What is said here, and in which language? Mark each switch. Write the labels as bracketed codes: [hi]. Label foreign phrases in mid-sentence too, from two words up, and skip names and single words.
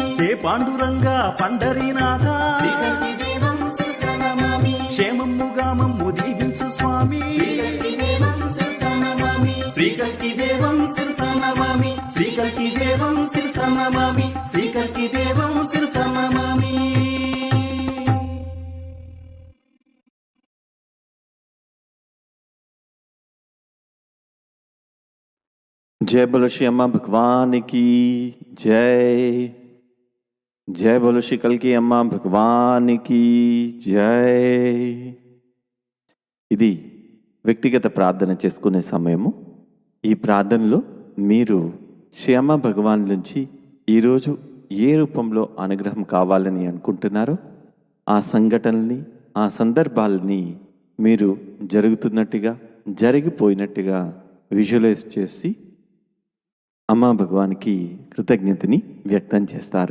[te] ఏ పాండురంగా పండరీనాథ [sa] శ్రీకల్కి దేవం శిరసా నమామి [te] క్షేమమ్ముగా మమ్ము దీవించు స్వామి [sa] శ్రీకల్కి దేవం శిరసా నమామి శ్రీకల్కి దేవం శిరసా నమామి శ్రీకల్కి దేవం శిరసా నమామి శ్రీకల్కి దేవం శిరసా నమామి [hi] जय बोलो श्री अम्मा भगवान की जय जय बोलो श्री कल की अम्मा भगवान की जय [te] ఇది వ్యక్తిగత ప్రార్థన చేసుకునే సమయము. ఈ ప్రార్థనలో మీరు శ్రీ అమ్మ భగవాన్ నుంచి ఈరోజు ఏ రూపంలో అనుగ్రహం కావాలని అనుకుంటున్నారో ఆ సంఘటనల్ని ఆ సందర్భాలని మీరు జరుగుతున్నట్టుగా జరిగిపోయినట్టుగా విజువలైజ్ చేసి అమ్మా భగవాన్కి కృతజ్ఞతని వ్యక్తం చేస్తారు.